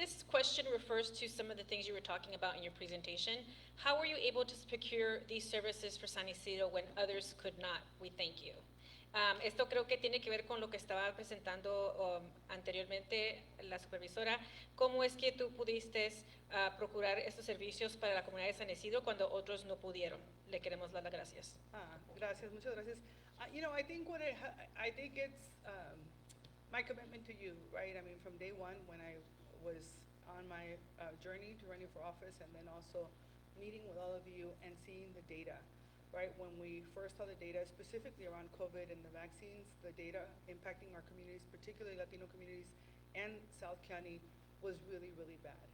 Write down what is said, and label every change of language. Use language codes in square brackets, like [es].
[en] question refers to some of the things you were talking about in your presentation. How were you able to procure these services for San Ysidro when others could not? We thank you. [es] Esto creo que tiene que ver con lo que estaba presentando anteriormente la supervisora. ¿Cómo es que tú pudiste procurar estos servicios para la comunidad de San Ysidro cuando otros no pudieron? Le queremos dar las gracias. Gracias, muchas gracias. [en] You know, I think I think it's my commitment to you, right? I mean, from day one when I was on my journey to running for office, and then also meeting with all of you and seeing the data, right? When we first saw the data, specifically around COVID and the vaccines, the data impacting our communities, particularly Latino communities and South County, was really, really bad.